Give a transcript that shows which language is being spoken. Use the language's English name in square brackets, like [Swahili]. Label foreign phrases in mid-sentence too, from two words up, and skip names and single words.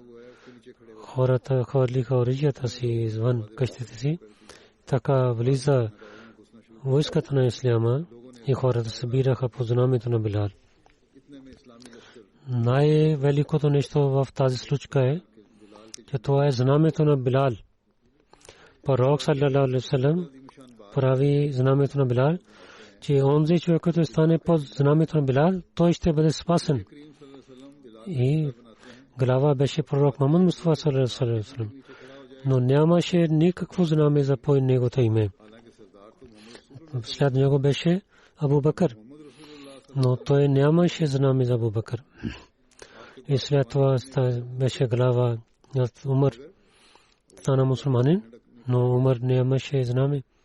[Bulgarian] Хората хвърлиха оръжията си извън къщите си. Така влиза войската на исляма и хората събираха по знамето на Билал. Най-великото нещо в тази случка е, че това е знамето на Билал. Пророк [Arabic] صلى الله عليه وسلم [Bulgarian] прави знамето на Билал, че онзи човек, който стане под знамето на Билал, той ще бъде спасен. И глава беше пророк Мухаммад Мустафа [Arabic] صلى الله عليه وسلم. [Bulgarian] Но нямаше никакво знаме за по неговото име. След него беше Абу Бакър, но той нямаше знаме за Абу Бакър. И след това беше глава Умар, стана мусулманин, но Умар нямаше знаме.